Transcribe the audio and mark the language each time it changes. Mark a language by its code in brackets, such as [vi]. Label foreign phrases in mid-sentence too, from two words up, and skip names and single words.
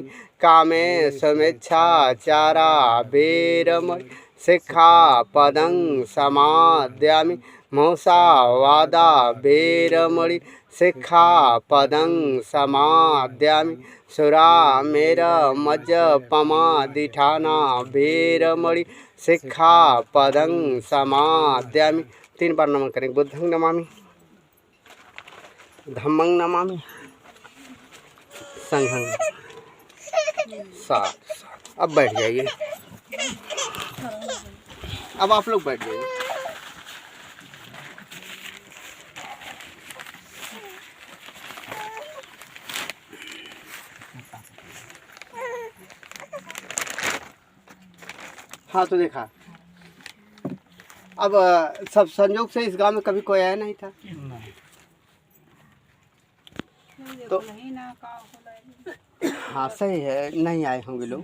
[pi] कामेशमिच्छाचारा वेरमणि सिक्खापदं समादयामि। मुसावादा वेरमणि सिक्खापदं समादयामि। सुरामेरमज्जपमादिठाना वेरमणि सिक्खापदं समादयामि। [hi] 3 बार नमन करेंगे। [pi] बुद्धं नमामि, धम्मं नमामि, संघं। [hi] साथ अब बैठ जाइए, अब आप लोग बैठ जाइए। हाँ तो देखा, अब सब संयोग से इस गांव में कभी कोई आया नहीं था तो हाँ सही है, नहीं आए होंगे लोग।